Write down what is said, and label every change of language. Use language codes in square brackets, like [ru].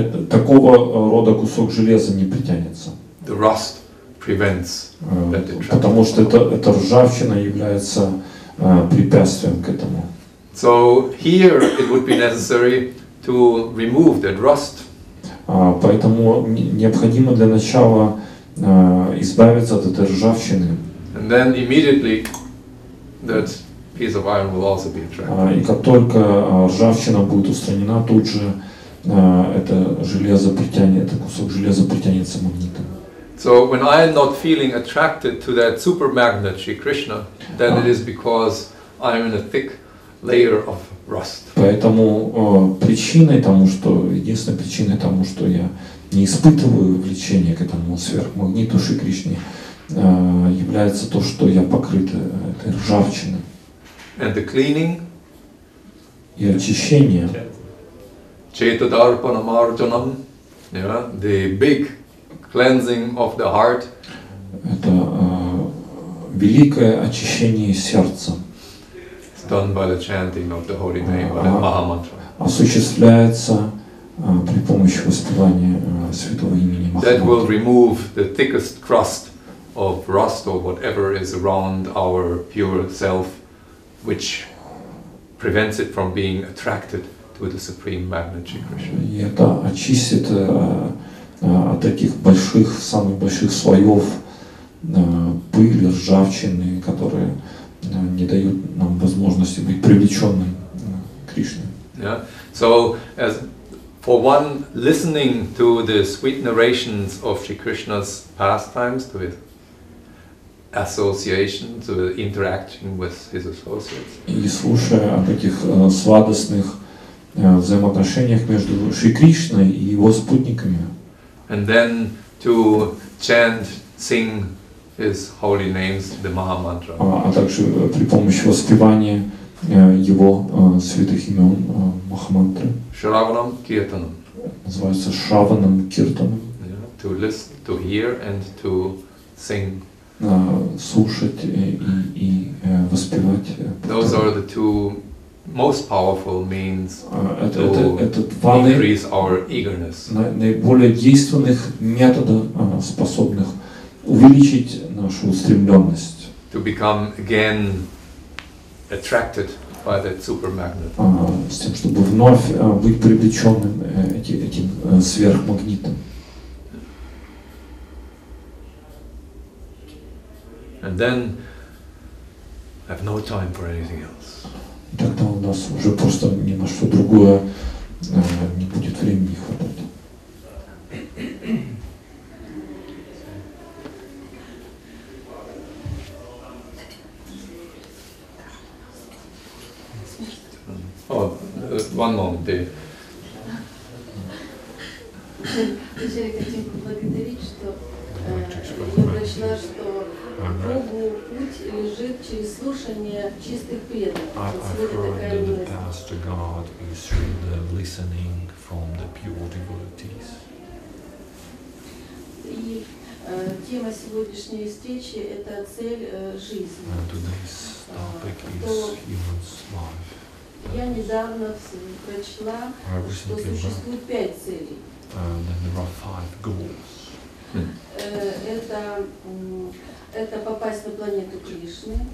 [ru] Такого рода кусок железа не притянется. [en] The rust prevents that attraction. [ru] Потому что эта ржавчина является препятствием к этому. [en] So here it would be necessary to remove that rust. [ru] Поэтому необходимо для начала избавиться от этой ржавчины. [en] And then immediately that piece of iron will also be attracted. [ru] И как только ржавчина будет устранена, тут же это железо притянет, этот кусок железа притянется магнитом. [en] So when I am not feeling attracted to that super magnet Shri Krishna, then it is because I am in a thick layer of rust. [ru] Поэтому единственной причиной тому, что я не испытываю влечения к этому сверхмагниту Шри Кришне, является то, что я покрыт этой ржавчиной. [en] And the cleaning, [ru] и очищение, [en] Chetadaarpanamarjanam, the big cleansing of the heart, [ru] это великое очищение сердца, [en] done by the chanting of the holy name, by the Mahamantra. [ru] Осуществляется при помощи воспевания святого имени [en] That will [ru] Махамантра. [en] remove the thickest crust of rust or whatever is around our pure self, which prevents it from being attracted to the supreme magnet Shri Krishna. [ru] И это очистит от таких самых больших слоев пыли, ржавчины, которые не дают нам возможности быть привлеченным к Кришне. [en] Yeah. So, as for one listening to the sweet narrations of Shri Krishna's pastimes, to his association, to the interaction with his associates, [ru] И слушая об этих сладостных взаимоотношениях между Шри Кришной и его спутниками, [en] and then to chant, sing his holy names, the Mahamantra. [ru] А также при помощи воспевания его святых имен Махамантры, [sa] Shravanam Kirtanam. [ru] называется Шраваном Киртаном, [en] To listen, to hear and to sing. [ru] слушать и воспевать. [en] Those are the two most powerful means [ru] Это [en] to [ru] два [en] increase our eagerness. [ru] наиболее действенных метода, способных увеличить нашу устремленность. [en] To become again attracted by that super magnet. [ru] С тем, чтобы вновь быть привлеченным этим сверхмагнитом. [en] And then have no time for anything else. [ru] Тогда у нас уже просто ни на что другое не будет времени хватать. [en] Oh, one moment there. [ru] Вначале хотим поблагодарить, что я прочла, что Богу путь лежит через слушание чистых преданных. [en] I've heard that the path to God is through the listening from the pure devotees. [ru] И тема сегодняшней встречи – это цель жизни. [en] And today's topic is human's life. [ru] Я недавно прочла, что существует 5 целей. [en] Then there are 5 goals. [ru] Это попасть на планету Кришны.